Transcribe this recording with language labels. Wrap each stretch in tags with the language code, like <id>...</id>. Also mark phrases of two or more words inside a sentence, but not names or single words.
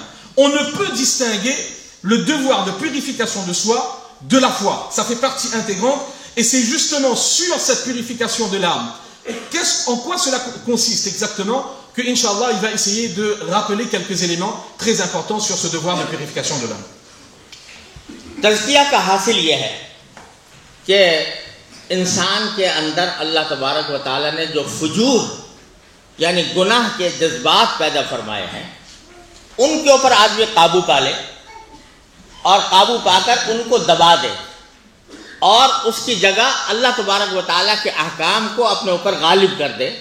<fr>On ne peut distinguer le devoir de purification de soi de la foi. Ça fait partie intégrante et c'est justement sur cette purification de l'âme. En quoi cela consiste exactement que,</fr> <ar>إن شاء الله,</ar> <fr>il va essayer de rappeler quelques éléments très importants sur ce devoir de purification de l'âme.</fr> <ur>تزکیہ کا حاصل یہ ہے کہ انسان کے اندر اللہ تبارک و تعالیٰ نے جو فجور یعنی گناہ کے جذبات پیدا فرمائے ہیں ان کے اوپر آدمی قابو پا لے اور قابو پا کر ان کو دبا دے اور اس کی جگہ اللہ تبارک و تعالیٰ کے احکام کو اپنے اوپر غالب کر دے۔</ur>